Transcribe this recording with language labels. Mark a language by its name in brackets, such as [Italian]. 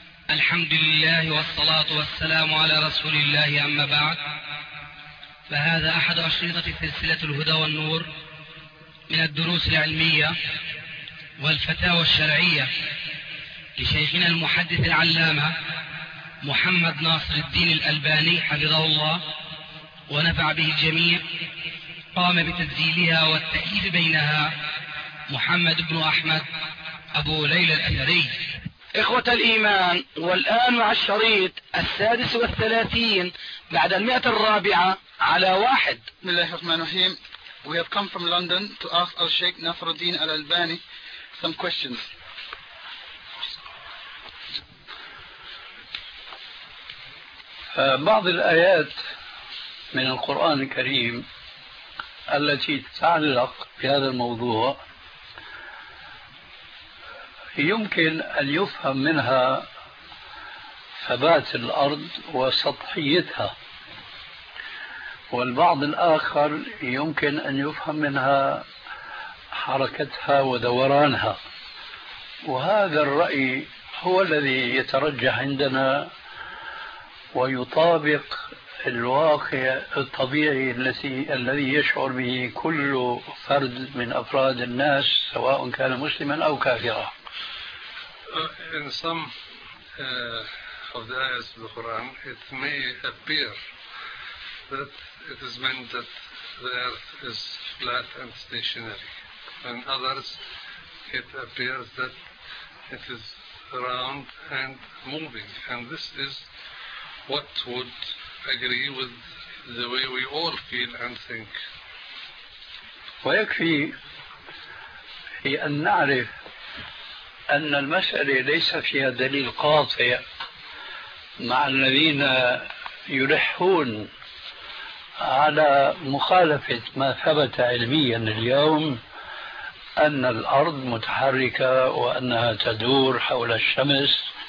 [Arabic] الحمد لله والصلاة والسلام على رسول الله، أما بعد، فهذا أحد أشرطة سلسلة الهدى والنور من الدروس العلمية والفتاوى الشرعية لشيخنا المحدث العلامة محمد ناصر الدين الألباني حفظه الله ونفع به الجميع، قام بتسجيلها والتأييد بينها محمد بن أحمد أبو ليلى الأثري. إخوة الإيمان، والآن مع الشريط 36 بعد 104 على 1. بسم الله الرحمن الرحيم. [English] We have come from London to ask our Sheikh Nasruddin Al-Albani some questions. [Arabic] بعض الآيات من القرآن الكريم التي تتعلق بهذا الموضوع يمكن أن يفهم منها ثبات الأرض وسطحيتها، والبعض الآخر يمكن أن يفهم منها حركتها ودورانها، وهذا الرأي هو الذي يترجح عندنا ويطابق الواقع الطبيعي الذي يشعر به كل فرد من أفراد الناس سواء كان مسلما أو كافرا. [English] In some of the ayahs of the Quran, it may appear that it is meant that the earth is flat and stationary. In others, it appears that it is round and moving. And this is what would agree with the way we all feel and think. [Arabic] ويكفي في أن نعرف أن المسألة ليس فيها دليل قاطع مع الذين يلحون على مخالفة ما ثبت علميا اليوم أن الأرض متحركة وأنها تدور حول الشمس.